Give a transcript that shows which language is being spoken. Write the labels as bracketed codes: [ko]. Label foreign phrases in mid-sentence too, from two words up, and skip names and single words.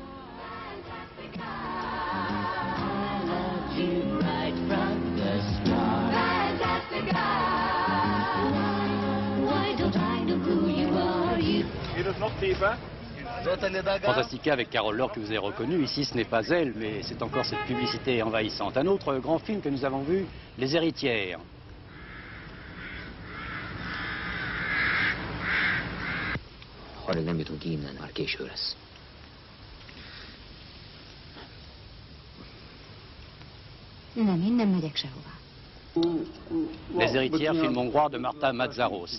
[fr] Fantastica avec Carole Laure que vous avez reconnu, ici ce n'est pas elle, mais c'est encore cette publicité envahissante. Un autre grand film que nous avons vu, Les Héritières. [hu] Arra nem jutunk ki innen, már késő lesz. Nem, én nem megyek sehová. [fr] Les Héritières, film hongrois de Marta Mazzaros.